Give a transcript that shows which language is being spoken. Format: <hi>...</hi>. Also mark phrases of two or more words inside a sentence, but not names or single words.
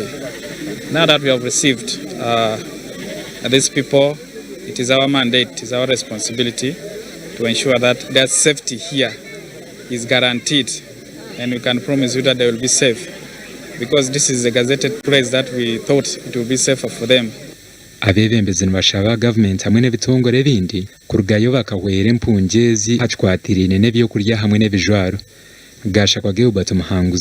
<en>Now that we have received these people, it is our mandate, it is our responsibility to ensure that their safety here is guaranteed, and we can promise you that they will be safe because this is a gazetted place that we thought it will be safer for them.</en> <nyn>Abebembezi nibashaba government hamwe n'ebitongore bindi kurugayo bakahwera impungezi hacwatirine n'ebyo kurya hamwe n'ebijwaro gasha kwa Gilbert Muhanguzi.</nyn>